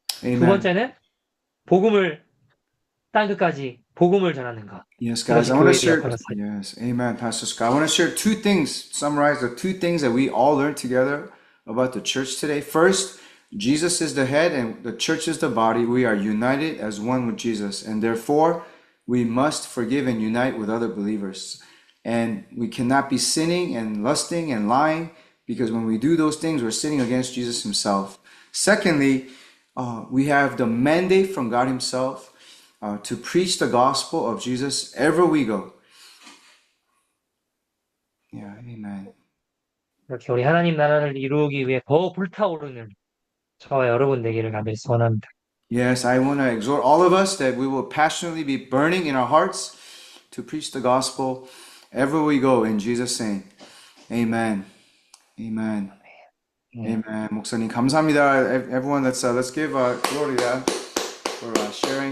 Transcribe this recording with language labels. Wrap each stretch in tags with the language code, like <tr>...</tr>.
<ko>두</ko> <en>Amen.</en> <ko>번째는 복음을 땅 끝까지 복음을 전하는 것.</ko> <en>Yes, guys, I want to share.</en> <ko>역할을</ko> <en>Yes, amen, Pastor Scott. I want to share two things, summarize the two things that we all learned together about the church today. First, Jesus is the head and the church is the body. We are united as one with Jesus, and therefore we must forgive and unite with other believers. And we cannot be sinning and lusting and lying, because when we do those things, we're sinning against Jesus himself. Secondly, we have the mandate from God himself to preach the gospel of Jesus ever we go. Yeah, amen.</en> <ko>이렇게 우리 하나님 나라를 이루기 위해 더 불타오르는 저와 여러분 되기를 간절히 소원합니다.</ko> <en>Yes, I want to exhort all of us that we will passionately be burning in our hearts to preach the gospel ever we go in Jesus' name. Amen. Amen. Amen.</en> <ko>목사님 감사합니다.</ko> <en>Everyone, let's give glory to God for sharing.</en>